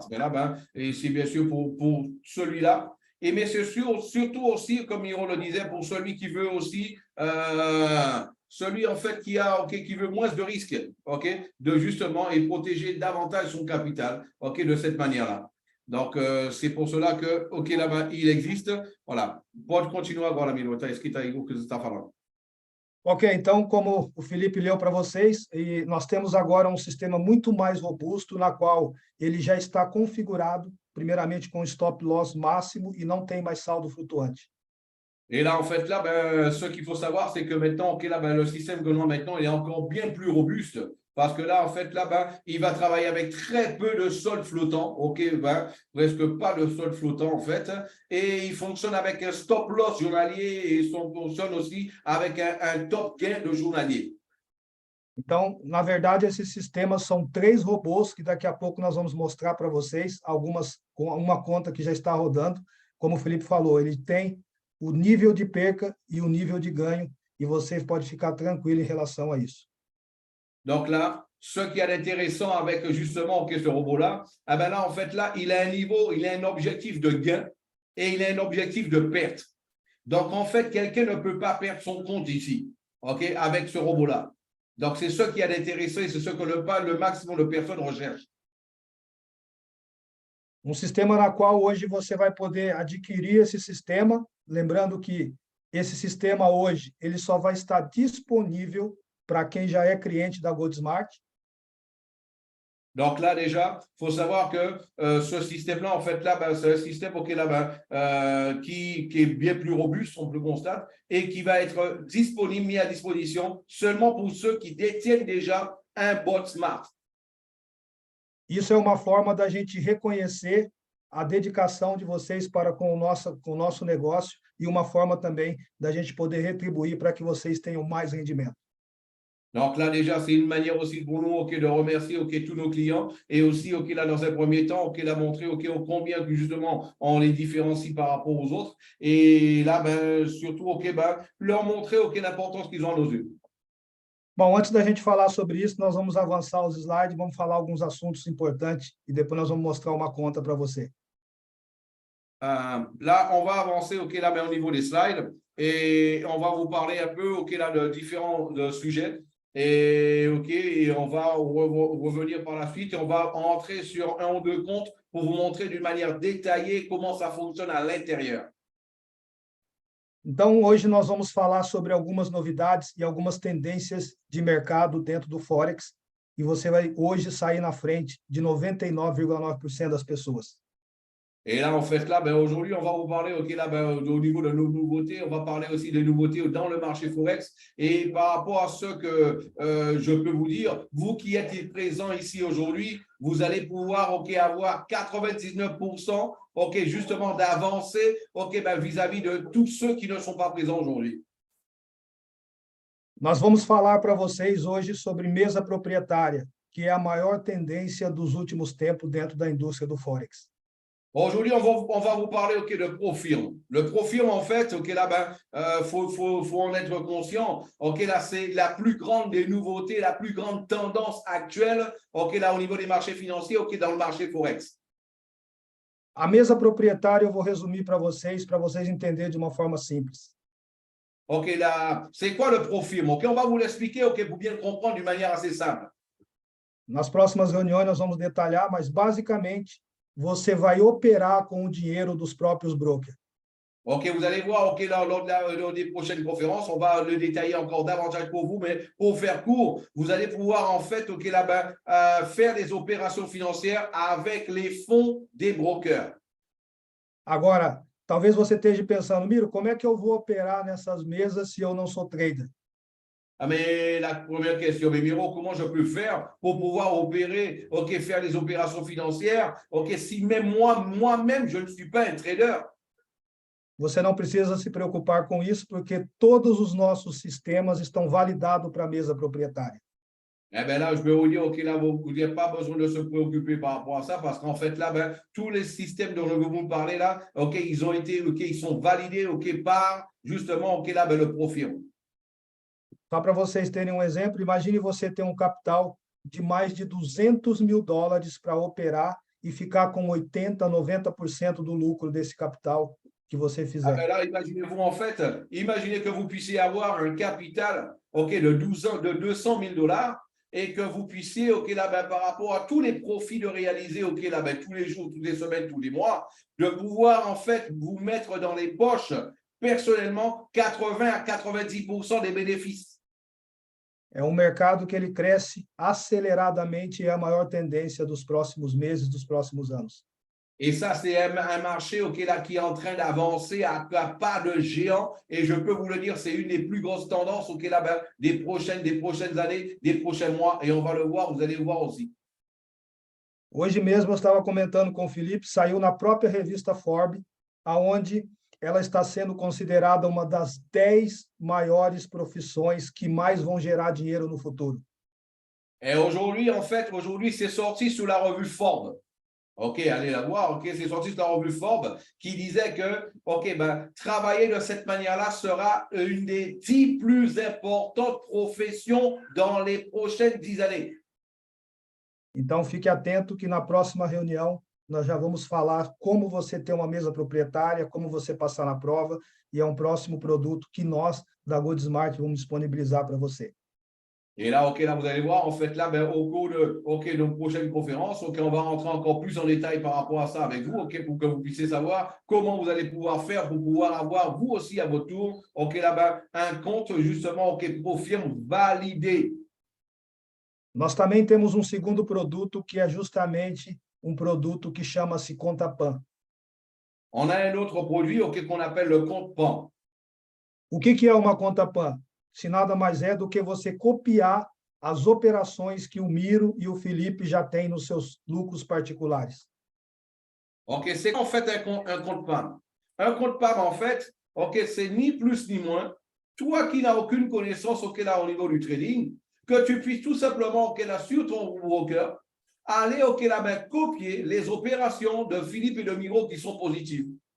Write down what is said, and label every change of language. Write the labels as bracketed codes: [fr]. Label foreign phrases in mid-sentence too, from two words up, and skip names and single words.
[fr] Mais là, ben, et c'est bien sûr pour celui-là. Et mais c'est surtout aussi, comme Miro le disait, pour celui qui veut aussi, celui en fait qui a, ok, qui veut moins de risques, ok, de justement et protéger davantage son capital, ok, de cette manière-là. Donc, c'est pour cela que, ok, là-bas, il existe. Voilà. [pt] Pode continuar agora, Miro. Está escrito aí o que você está falando. Ok, então, como o Felipe leu para vocês, e nós temos agora um sistema muito mais robusto, na qual ele já está configurado, primeiramente com [en] stop loss [pt] máximo e não tem mais saldo flutuante. [fr] Et là, en fait, là, ben, ce qu'il faut savoir, c'est que maintenant, ok, là, ben, le système que l'on a maintenant, il est encore bien plus robuste. Parce que là, en fait, là, ben, il va travailler avec très peu de solde flottant, ok, ben, presque pas de solde flottant, en fait. Et il fonctionne avec un [en] stop loss [fr] journalier et il fonctionne aussi avec un [en] top gain [fr] de journalier. [pt] Então, na verdade, esses sistemas são 3 robôs que daqui a pouco nós vamos mostrar para vocês, algumas com uma conta que já está rodando. Como o Felipe falou, ele tem o nível de perca e o nível de ganho, e você pode ficar tranquilo em relação a isso. [fr] Donc là, ce qui est intéressant avec justement okay, ce robot-là, eh ben là, en fait, là, il a un niveau, il a un objectif de gain et il a un objectif de perte. Donc, en fait, quelqu'un ne peut pas perdre son compte ici, ok, avec ce robot-là. Donc, c'est ce qui est intéressant et c'est ce que le maximum de personnes recherchent. [pt] Um sistema na qual hoje você vai poder adquirir esse sistema, lembrando que esse sistema hoje ele só vai estar disponível para quem já é cliente da GoldSmart. [fr] Donc là, déjà, il faut savoir que ce système-là, en fait, là, ben, c'est un système okay, là, ben, qui est bien plus robuste, on le constate, et qui va être disponible, mis à disposition seulement pour ceux qui détiennent déjà un bot smart. [pt] Isso é uma forma da gente reconhecer a dedicação de vocês para com o nosso negócio e uma forma também da gente poder retribuir para que vocês tenham mais rendimento. [fr] Donc là, déjà, c'est une manière aussi pour nous okay, de remercier okay, tous nos clients et aussi, okay, là, dans un premier temps, okay, là, montrer okay, combien que, justement on les différencie par rapport aux autres. Et là, ben, surtout, okay, ben, leur montrer okay, l'importance qu'ils ont à nos yeux. [pt] Bom, antes da gente falar sobre isso, nós vamos avançar os slides, vamos falar alguns assuntos importantes e depois nós vamos mostrar uma conta para você. [fr] Là, on va avancer okay, là, ben, au niveau des slides et on va vous parler un peu okay, là, de différents sujets. Et, okay, et on va revenir par la suite et on va entrer sur un ou deux comptes pour vous montrer d'une manière détaillée comment ça fonctionne à l'intérieur. [pt] Então, hoje nós vamos falar sobre algumas novidades e algumas tendências de mercado dentro do Forex, e você vai hoje sair na frente de 99,9% das pessoas. [fr] Et là, en fait, là, ben, aujourd'hui, on va vous parler okay, là, ben, au niveau de nos nouveautés. On va parler aussi des nouveautés dans le marché Forex. Et par rapport à ce que je peux vous dire, vous qui êtes présents ici aujourd'hui, vous allez pouvoir okay, avoir 99% okay, justement d'avancer okay, ben, vis-à-vis de tous ceux qui ne sont pas présents aujourd'hui. [pt] Nós vamos falar para vocês hoje sobre mesa proprietária, que é a maior tendência dos últimos tempos dentro da indústria do Forex. [fr] Aujourd'hui, on va vous parler okay, de ProFirm. Le ProFirm, en fait, okay, là, ben, faut en être conscient. Okay, là, c'est la plus grande des nouveautés, la plus grande tendance actuelle okay, là, au niveau des marchés financiers, okay, dans le marché Forex. [pt] A mesa proprietária eu vou resumir para vocês entenderem de uma forma simples. [fr] Ok, là, c'est quoi le ProFirm? Ok, on va vous l'expliquer okay, pour bien comprendre d'une manière assez simple. [pt] Nas próximas reuniões nós vamos detalhar, mas basicamente você vai operar com o dinheiro dos próprios brokers. [fr] Ok, vous allez voir, ok, lors des prochaines conférences, on va le détailler encore davantage pour vous, mais pour faire court, vous allez pouvoir en fait, ok, là-bas, faire des opérations financières avec les fonds des brokers. [pt] Agora, talvez você esteja pensando, Miro, como é que eu vou operar nessas mesas se eu não sou trader? [fr] Ah, mais la première question, mais Miro, comment je peux faire pour pouvoir opérer, OK, faire les opérations financières, OK, si même moi-même, je ne suis pas un trader? [pt] Você não precisa se preocupar com isso, porque todos os nossos sistemas estão validados para a mesa proprietária. [fr] Eh bien là, je vais vous dire, OK, là, vous n'avez pas besoin de se préoccuper par rapport à ça, parce qu'en fait, là, ben, tous les systèmes dont je vais vous parler, là, OK, ils ont été, OK, ils sont validés, OK, par, justement, OK, là, ben, le profil. [pt] Só para vocês terem um exemplo, imagine você ter um capital de mais de $200 mil para operar e ficar com 80, 90% do lucro desse capital que você Ah fizer. [fr] ben là, imaginez-vous, en fait, imaginez que vous puissiez avoir un capital, OK, de 200 000 dollars et que vous puissiez, OK, là, ben, par rapport à tous les profits de réaliser, OK, là, ben, tous les jours, toutes les semaines, tous les mois, de pouvoir, en fait, vous mettre dans les poches, personnellement, 80 à 90% des bénéfices. [pt] É um mercado que ele cresce aceleradamente e é a maior tendência dos próximos meses, dos próximos anos. [fr] Et ça, c'est un marché, OK, là, qui est en train d'avancer à pas de géant. Et je peux vous le dire, c'est une des plus grosses tendances, OK, là, ben, des prochaines années, des prochains mois. Et on va le voir, vous allez le voir aussi. [pt] Hoje mesmo eu estava comentando com o Felipe, saiu na própria revista Forbes, aonde ela está sendo considerada uma das 10 maiores profissões que mais vão gerar dinheiro no futuro. [fr] Et aujourd'hui, en fait, aujourd'hui, c'est sorti sous la revue Forbes. OK, allez la voir. OK, c'est sorti sur la revue Forbes qui disait que, OK, ben, travailler de cette manière-là sera une des 10 plus importantes professions dans les prochaines 10 années. [pt] Então, fique atento que na próxima reunião nós já vamos falar como você ter uma mesa proprietária, como você passar na prova, e é um próximo produto que nós, da GoodSmart, vamos disponibilizar para você. [fr] Et là, OK, là, vous allez voir, en fait, là, ben, au cours de, OK, de nos prochaines conférences, OK, on va rentrer encore plus en détail par rapport à ça avec vous, OK, pour que vous puissiez savoir comment vous allez pouvoir faire pour pouvoir avoir, vous aussi, à votre tour, OK, là, ben, un compte, justement, OK, Profirme validé. [pt] Nós também temos um segundo produto, que é justamente um produto que chama-se Conta Pan. [fr] On a un autre produit, OK, qu'on appelle le compte PAN. [pt] O que é uma conta PAN? Se nada mais é do que você copiar as operações que o Miro e o Felipe já têm nos seus lucros particulares. [fr] OK, c'est en fait un compte PAN. Un compte PAN, en fait, OK, c'est ni plus ni moins, toi qui n'as aucune connaissance, OK, là, au niveau du trading, que tu puisses tout simplement, OK, là, sur ton broker, aller, OK, là, ben, copier les opérations de Philippe et de Miro qui sont positives.